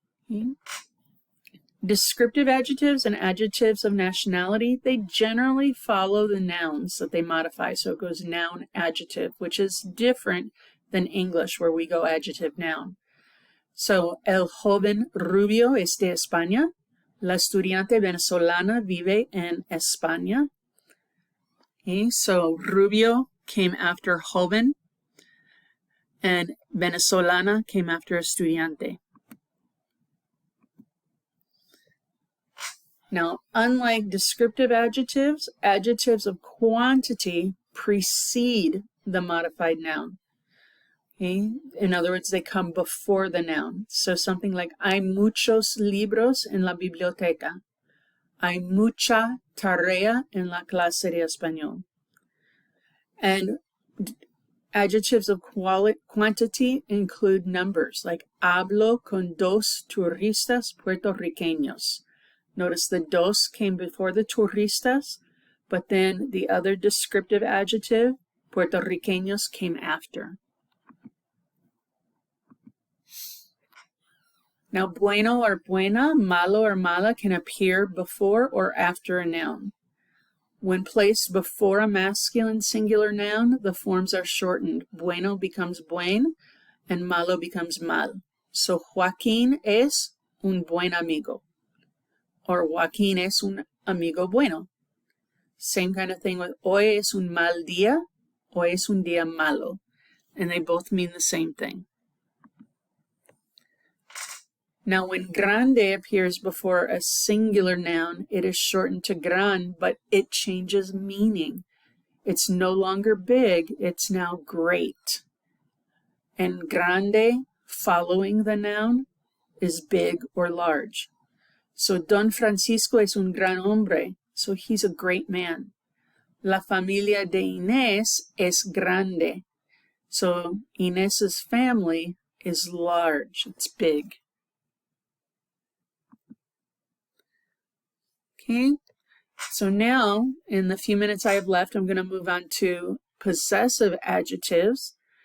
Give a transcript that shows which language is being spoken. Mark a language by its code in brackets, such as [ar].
[en] Okay. Descriptive adjectives and adjectives of nationality, they generally follow the nouns that they modify. So it goes noun, adjective, which is different than English where we go adjective, noun. [es] So, el joven rubio es de España. La estudiante venezolana vive en España. [en] Okay, so rubio came after joven and venezolana came after estudiante. Now, unlike descriptive adjectives, adjectives of quantity precede the modified noun. Okay? In other words, they come before the noun. So something like, [es] hay muchos libros en la biblioteca. Hay mucha tarea en la clase de español. [en] And adjectives of quantity include numbers, like [es] hablo con dos turistas puertorriqueños. [en] Notice the dos came before the turistas, but then the other descriptive adjective, puertorriqueños, came after. Now, bueno or buena, malo or mala can appear before or after a noun. When placed before a masculine singular noun, the forms are shortened. Bueno becomes buen, and malo becomes mal. [es] So, Joaquín es un buen amigo. Or Joaquín es un amigo bueno. [en] Same kind of thing with [es] hoy es un mal día, hoy es un día malo. [en] And they both mean the same thing. Now, when grande appears before a singular noun, it is shortened to gran, but it changes meaning. It's no longer big, it's now great. And grande, following the noun, is big or large. [es] So, Don Francisco es un gran hombre, [en] so he's a great man. [es] La familia de Inés es grande. [en] So, Inés's family is large, it's big. Okay, so now, in the few minutes I have left, I'm going to move on to possessive adjectives.